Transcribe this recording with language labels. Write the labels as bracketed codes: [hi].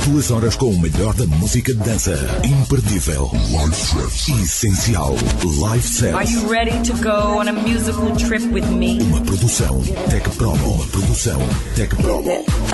[pt] Horas com o melhor da música de dança. Imperdível. Essencial. Live Set. [en] Are you ready to go on a musical trip with me? [pt] Uma produção Tech Promo. Uma produção Tech Promo.